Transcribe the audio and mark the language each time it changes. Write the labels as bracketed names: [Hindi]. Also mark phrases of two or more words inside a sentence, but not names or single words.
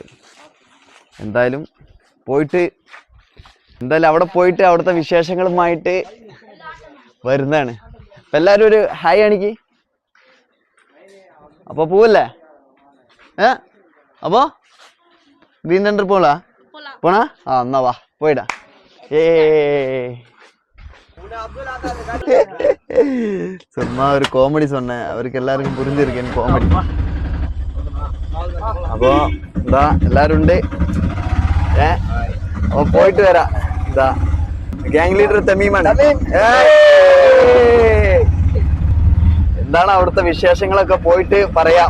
[Malayalam] എന്തായാലും അവിടെ പോയിട്ട് അവിടുത്തെ വിശേഷങ്ങളുമായിട്ട് വരുന്നതാണ്. അപ്പൊ എല്ലാരും ഒരു ഹായ് കാണിക്ക്. അപ്പൊ പോവല്ലേ? അപ്പോ ഗ്രീൻ തെണ്ടർ പോണാ? എന്നാ വാ പോയിടാ. [Tamil] சும்மா ஒரு காமெடி சொன்னேன், அவருக்கு எல்லாருக்கும் புரிஞ்சிருக்கேன் காமெடி. [Malayalam] അപ്പോ എന്താ എല്ലാരും ഉണ്ട്. അപ്പൊ പോയിട്ട് വരാം. എന്താ ഗ്യാങ് ലീഡർ തമീമാണ്. എന്താണ് അവിടുത്തെ വിശേഷങ്ങളൊക്കെ പോയിട്ട് പറയാം.